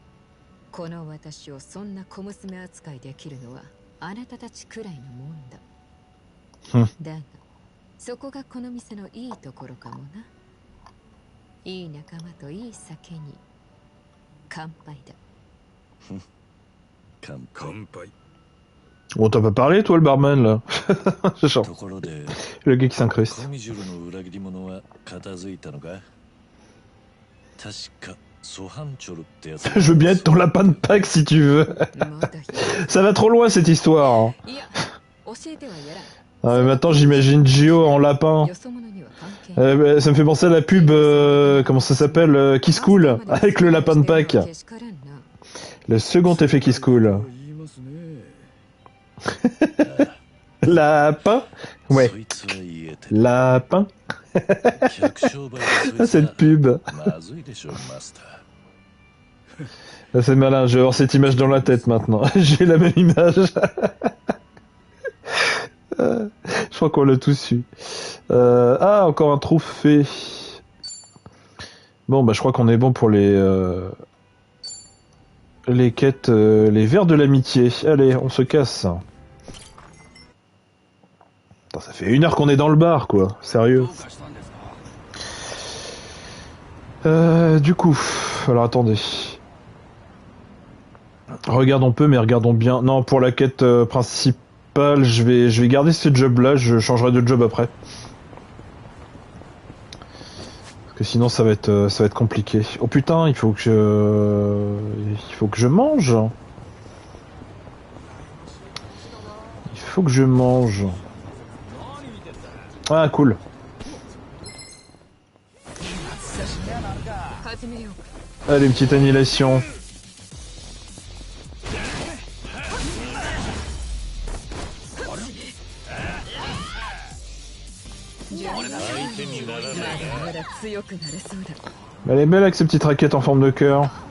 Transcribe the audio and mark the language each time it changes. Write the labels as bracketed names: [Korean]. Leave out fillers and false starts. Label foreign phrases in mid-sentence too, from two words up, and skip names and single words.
[Japanese] この私をそんな小娘扱いできるのはあなたたちくらいのもんだ。だがそこがこの店のいいところかもな。いい仲間といい酒に乾杯だ。乾杯。 [French] Oh, t'as pas parlé, toi, le barman, là? C'est genre, [Japanese] ところで、 [French] le gars qui s'incruste. [Japanese] コミジュルの裏切り者は片付いたのか？確かソハンチョルってやつ。 [French] Je veux bien être ton lapin de Pâques si tu veux. Ça va trop loin, cette histoire. Hein. [Japanese] いや、教えてはやらん。 [French] Ah, mais maintenant, j'imagine Gio en lapin. [Japanese] よそ者には関係ない。 [French] Ça me fait penser à la pub, comment ça s'appelle, Kiss Cool, avec le lapin de Pâques. Le second effet Kiss Cool. [Japanese] 言いますね。 [French] Lapin? Ouais, [Japanese] そいつは言えてる。 [French] lapin. [Japanese] 客商売でそいつは [French] Cette pub. [Japanese] まずいでしょ、マスター。 [French] C'est malin, je vais avoir cette image dans la tête maintenant. J'ai la même image. Je crois qu'on l'a tous eu. Ah, encore un trophée. Bon, bah je crois qu'on est bon pour les quêtes, les vers de l'amitié. Allez, on se casse. Putain, ça fait 1 heure qu'on est dans le bar, quoi. Sérieux. [Japanese] どうかしたんですか？ [French] Du coup, alors attendez. Regardons peu, mais regardons bien. Non, pour la quête principale, je vais garder ce job-là. Je changerai de job après. Parce que sinon, ça va être compliqué. Oh putain, il faut que je mange. Il faut que je mange. Ah, cool. [Japanese] 始めようか。 [French] Allez, une petite annihilation. Elle est belle avec ses petites raquettes en forme de cœur.